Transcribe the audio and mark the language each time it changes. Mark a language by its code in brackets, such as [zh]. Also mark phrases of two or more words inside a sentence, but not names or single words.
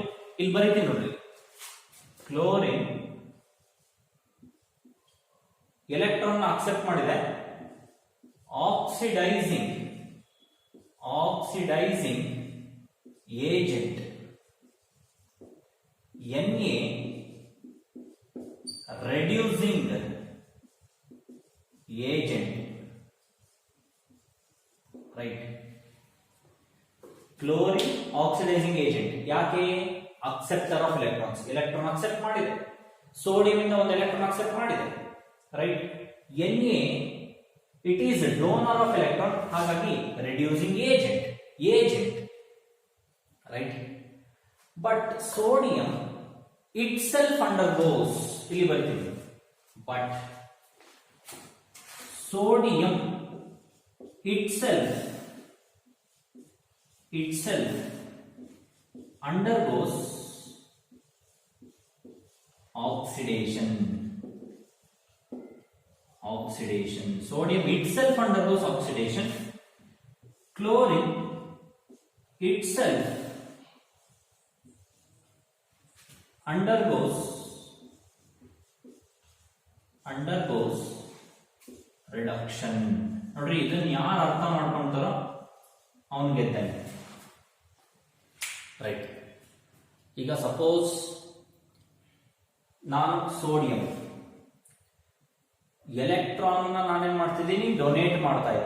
[kn] ಇಲ್ಲಿ ಬರೀತೀನಿ ನೋಡ್ರಿ, [en] chlorine electron accept [kn] ಮಾಡಿದೆ. [en] oxidizing agent Na, reducing agent, right. Chlorine oxidizing agent, [kn] ಯಾಕೆ? [en] acceptor of electrons. electron accept [kn] ಮಾಡಿದೆ, ಸೋಡಿಯಂ ಇಂದ ಒಂದು [en] electron accept [kn] ಮಾಡಿದೆ, ರೈಟ್. [en] Na, it is donor of electron, ಹಾಗಾಗಿ reducing agent, right. but sodium itself undergoes, [kn] ಇಲ್ಲಿ ಬರ್ತೀವಿ, [en] but sodium itself undergoes oxidation. Sodium itself undergoes oxidation. Chlorine itself undergoes reduction. [kn] ನೋಡ್ರಿ, ಇದನ್ನ ಯಾರು ಅರ್ಥ ಮಾಡ್ಕೊಂತಾರೋ ಅವನ್ ಗೆದ್ದಾನೆ. ಈಗ ಸಪೋಸ್ ನಾನು [en] sodium electron [kn] ನಾನೇನ್ ಮಾಡ್ತಿದ್ದೀನಿ, ಡೊನೇಟ್ ಮಾಡ್ತಾ ಇದ್ದೀನಿ.